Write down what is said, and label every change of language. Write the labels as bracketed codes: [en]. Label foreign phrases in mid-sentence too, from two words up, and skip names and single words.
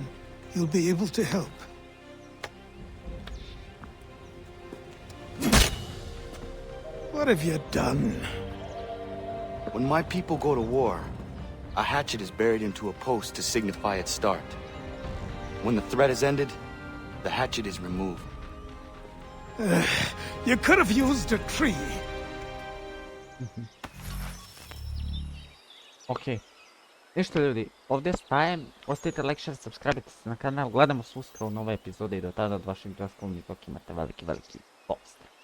[en] He'll be able to help. What have you done? When my people go to war, a hatchet is buried into a post to signify its start. When the threat is ended, the hatchet is removed. You could have used a tree. Ok. [hr] Ništa ljudi, ovdje stajem, ostavite [en] like, share, subscribe [hr] se na kanal, gledamo se uskoro u nove epizode i do tada od vašeg JustCallMeZoki imate veliki pozdrav.